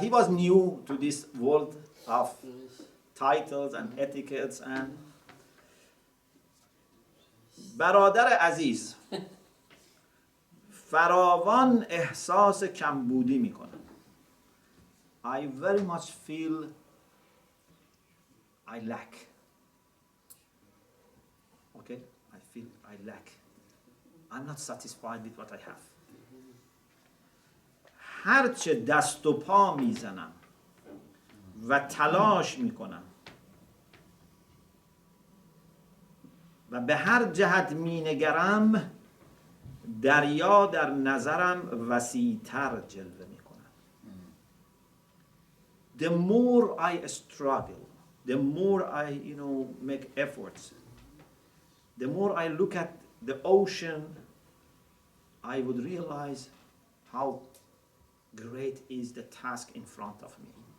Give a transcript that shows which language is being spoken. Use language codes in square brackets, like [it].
[en] He was new to this world of titles and etiquettes and [fa] برادر عزیز فراوان احساس کمبودی میکنم. [en] I very much feel I lack. Okay? I feel I lack. I'm not satisfied with what I have. [fa] هرچه دست و پا میزنم و تلاش میکنم و به هر جهت مینگرم دریا در نظرم وسیع‌تر جلوه میکنم. [en] The more I struggle, the more I make efforts, the more I look at the ocean, I would realize how great is the task in front of me.